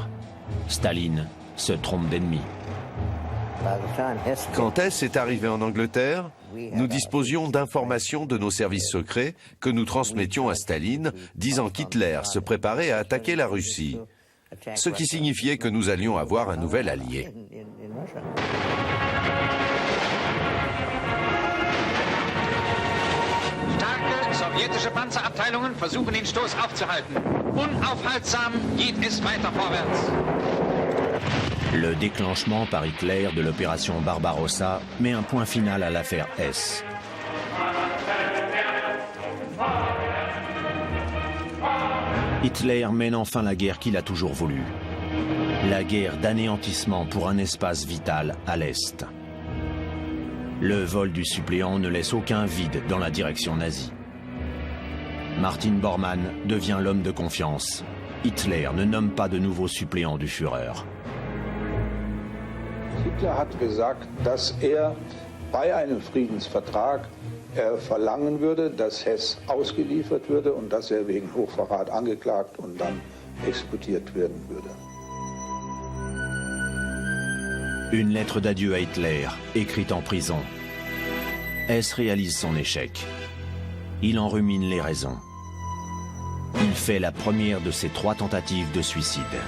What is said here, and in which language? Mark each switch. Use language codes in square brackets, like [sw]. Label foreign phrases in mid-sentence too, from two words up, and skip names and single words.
[fr] Staline se trompe d'ennemi. Quand Hess est arrivé en Angleterre, nous disposions d'informations de nos services secrets que nous transmettions à Staline, disant qu'Hitler se préparait à attaquer la Russie, ce qui signifiait que nous allions avoir un nouvel allié. [de] Starke sowjetische Panzerabteilungen versuchen den Stoß aufzuhalten. Unaufhaltsam geht es weiter vorwärts. [fr] Le déclenchement par Hitler de l'opération Barbarossa met un point final à l'affaire Hess. Hitler mène enfin la guerre qu'il a toujours voulu. La guerre d'anéantissement pour un espace vital à l'Est. Le vol du suppléant ne laisse aucun vide dans la direction nazie. Martin Bormann devient l'homme de confiance. Hitler ne nomme pas de nouveau suppléant du Führer. [de] Hitler hat gesagt, dass bei einem Friedensvertrag verlangen würde, dass Hess ausgeliefert würde und dass wegen Hochverrat angeklagt und dann exekutiert werden würde. [fr] Une lettre d'adieu à Hitler, écrite en prison. Hess réalise son échec. Il en rumine les raisons. Il fait la première de ses 3 tentatives de suicide.